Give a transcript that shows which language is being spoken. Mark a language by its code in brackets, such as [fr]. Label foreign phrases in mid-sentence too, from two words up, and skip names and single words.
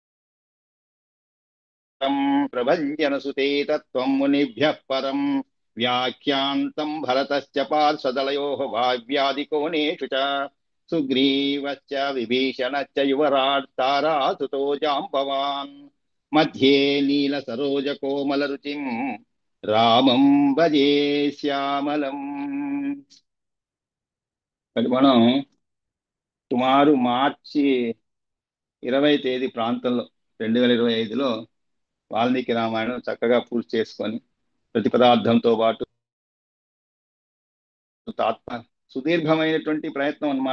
[sa] प्रभञ्जनसुते तत्त्वं मुनिभ्यः परं व्याख्यान्तं भरतश्च पार्श्वदलयोः वाव्यादिकोणेषु च सुग्रीवश्च विभीषणश्च युवराट् तारासुतो जाम्बवान् मध्ये नीलसरोजकोमलरुचिं रामं भजे శ్యామలం. [te] మరి మనం సుమారు మార్చి 20 తేదీ ప్రాంతంలో 2025లో వాల్మీకి రామాయణం చక్కగా పూర్తి చేసుకొని ప్రతిపదార్థంతో పాటు ఆత్మ సుదీర్ఘమైనటువంటి ప్రయత్నం అన్నమాట.